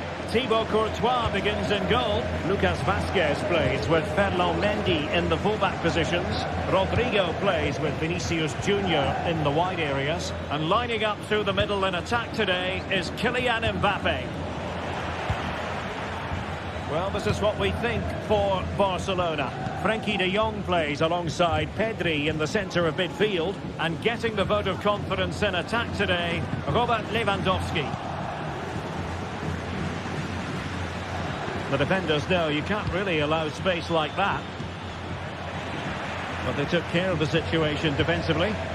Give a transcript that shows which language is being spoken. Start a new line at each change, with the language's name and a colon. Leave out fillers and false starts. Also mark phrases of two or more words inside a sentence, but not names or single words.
English: Thibaut Courtois begins in goal. Lucas Vazquez plays with Ferland Mendy in the fullback positions. Rodrigo plays with Vinicius Junior in the wide areas. And lining up through the middle in attack today is Kylian Mbappe. Well, this is what we think for Barcelona. Frenkie de Jong plays alongside Pedri in the centre of midfield. And getting the vote of confidence in attack today, Robert Lewandowski. The defenders know you can't really allow space like that. But they took care of the situation defensively.